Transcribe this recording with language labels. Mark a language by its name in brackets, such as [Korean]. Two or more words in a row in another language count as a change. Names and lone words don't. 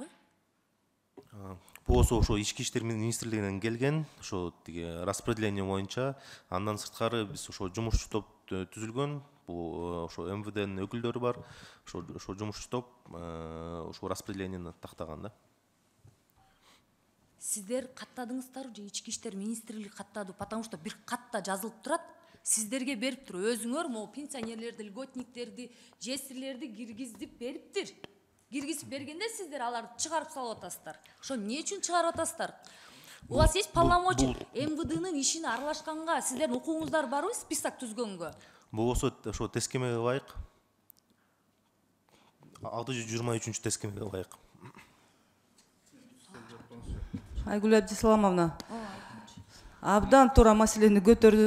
[Kyrgyz] Болсо ошо ички иштер министрлигинен келген, ошо тиги распределение боюнча, андан сырткары биз ошо жумушчу топ түзүлгөн, бул ошо МВДнын өкүлдөрү бар, ошо жумушчу топ ошо распределениени тактаган да. Сиздер каттадыңыздарбы же ички иштер министрлиги каттады? [Russian] Потому что [Kyrgyz] бир катта жазылып турат, сиздерге берип тур. Өзүңөр могу пенсионерлерди, льготниктерди, жесирлерди киргизип бериптир. Киргизип бергенде сиздер аларды чыгарып салып атасыздар. Ошо эмне үчүн чыгарып атасыздар? [Russian] У вас есть полномочия [Kyrgyz] МВДнын ишине аралашканга сиздердин укугуңуздар барбы список түзгөнгө? Болсо ошо тескемеге ылайык. 623 тескемеге ылайык. Айгүл Абдисаламовна, абдан туура маселени көтөрдү.